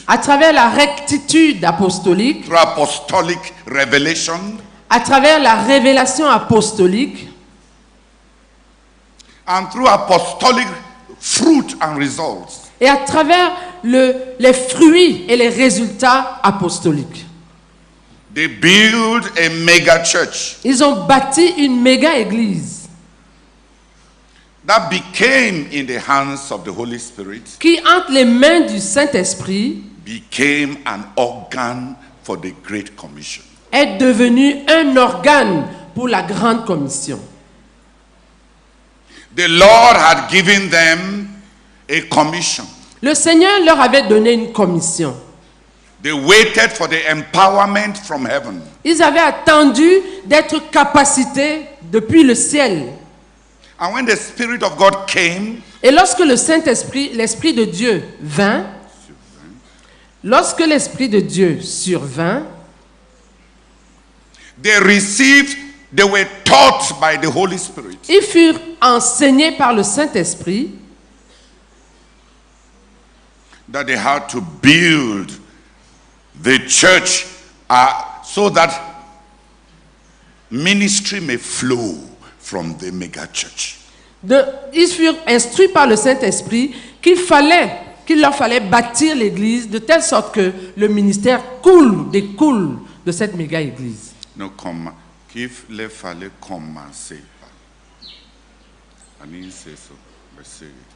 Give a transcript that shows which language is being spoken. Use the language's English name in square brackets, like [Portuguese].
[French] à travers la rectitude apostolique, [English] through apostolic revelation, [French] à travers la révélation apostolique, [English] and through apostolic fruit and results. [French] et à travers les fruits et les résultats apostoliques. [English] They build a mega church [French] Ils ont bâti une méga église [English] that became, in the hands of the Holy Spirit, [French] qui, entre les mains du Saint-Esprit, [English] became an organ for the Great Commission. [French] est devenue un organe pour la grande commission. [English] The Lord had given them a commission. [French] Le Seigneur leur avait donné une commission. [English] They waited for the empowerment from heaven. [French] Ils avaient attendu d'être capacités depuis le ciel. [English] And when the Spirit of God came, [French] Et lorsque le Saint-Esprit, l'Esprit de Dieu vint, lorsque l'Esprit de Dieu survint, [English] they were taught by the Holy Spirit. [French] ils furent enseignés par le Saint-Esprit [English] That they had to build the church so that ministry may flow from the mega church. [French] Ils furent instruits par le Saint-Esprit qu'il leur fallait bâtir l'église de telle sorte que le ministère découle de cette méga église. No, qu'il fallait commencer par. [English] I didn't say so, but say it.